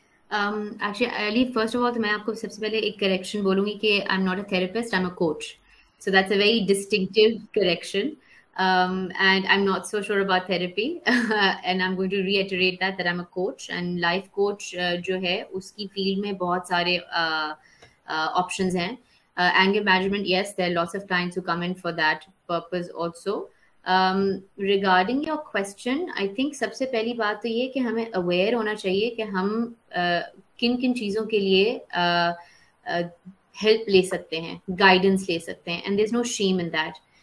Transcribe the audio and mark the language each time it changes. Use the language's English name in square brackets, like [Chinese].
[English] Actually, Ali, first of all, [Hindi] तो मैं आपको सबसे पहले एक correction बोलूँगी कि [English] I'm not a therapist, I'm a coach. So that's a very distinctive correction. And I'm not so sure about therapy. And I'm going to reiterate that I'm a coach. [Hindi] And life coach जो है उसकी field में बहुत सारे options हैं. [English] Anger management, yes, there are lots of clients who come in for that purpose also. Regarding your question, I think [Hindi] सबसे पहली बात तो ये कि हमें aware होना चाहिए कि हम किन किन चीज़ों के लिए help ले सकते हैं, guidance ले सकते हैं, [English] and there's no shame in that.